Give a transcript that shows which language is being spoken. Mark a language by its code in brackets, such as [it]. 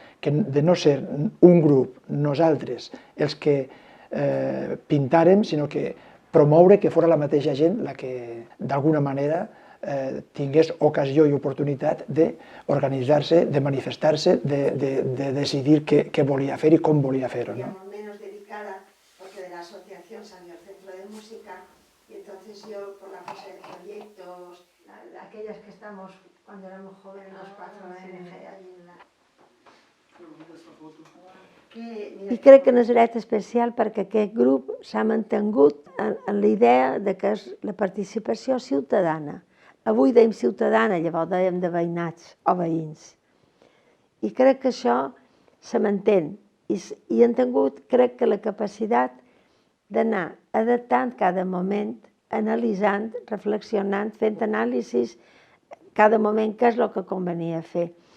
[ca] que de no ser un grup, nosaltres, els que pintàrem, sinó que promoure que fos la mateixa gent la que d'alguna manera tingués ocasió i oportunitat d'organitzar-se, de manifestar-se, de decidir què volia fer i com volia fer-ho. [es] Menos dedicada, porque de la asociación salió el Centro de Música, y entonces yo, por la cosa de proyectos, aquellas que estamos cuando éramos jóvenes, los 4 ONG, allí en la... [ca] I crec que no és dret especial perquè aquest grup s'ha mantingut en la idea de que és la participació ciutadana. Avui dèiem ciutadana, llavors dèiem de veïnats o veïns. I crec que això se mantén. I han tingut, crec que la capacitat d'anar adaptant cada moment, analitzant, reflexionant, fent anàlisis cada moment què és el que convenia fer.